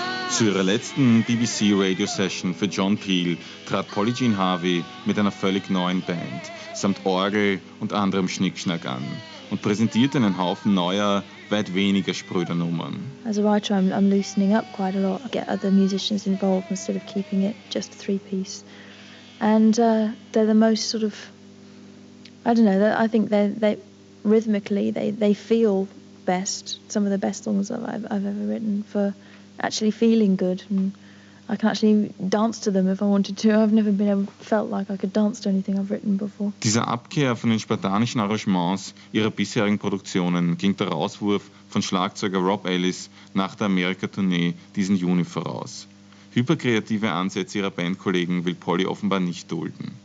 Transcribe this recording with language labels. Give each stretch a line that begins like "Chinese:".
German: Zu ihrer letzten BBC-Radio-Session für John Peel trat Polly Jean Harvey mit einer völlig neuen Band, samt Orgel und anderem Schnickschnack an. und präsentiert einen Haufen neuer, weit weniger spröder Nummern.
English: As a writer, I'm loosening up quite a lot. I get other musicians involved instead of keeping it just a three-piece. And they're the most sort of, I don't know, I think they rhythmically, they feel best. Some of the best songs I've ever written for actually feeling good. And I can actually dance to them if I wanted to. I've never felt like I could dance to anything I've written before.
German: Dieser Abkehr von den spartanischen Arrangements ihrer bisherigen Produktionen ging der Rauswurf von Schlagzeuger Rob Ellis nach der Amerika-Tournee diesen Juni voraus. Hyperkreative Ansätze ihrer Bandkollegen will Polly offenbar nicht dulden.